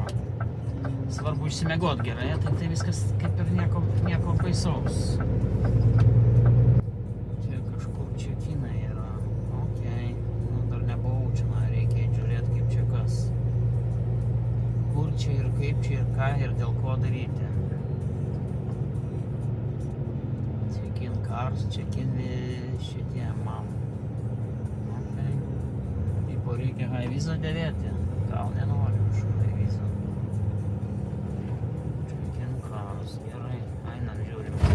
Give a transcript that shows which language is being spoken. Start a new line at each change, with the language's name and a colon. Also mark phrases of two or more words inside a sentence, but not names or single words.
Lithuanian: Svarbu išsimiegot gerai, tai viskas kaip ir nieko baisaus. Čia kažkur čekinai yra. Okei, nu dar nebuvau čia, reikia žiūrėti kaip čia kas. Kur čia ir kaip čia ir ką ir dėl ko daryti.
English: Check-in cars, check-in
Lithuanian: šitie man.
English: Okay.
Lithuanian: Tipo reikia
English: high visa
Lithuanian: dėvėti. Gal nenoriu už
English: high visa. Check-in cars,
Lithuanian: gerai. Einam žiūrim.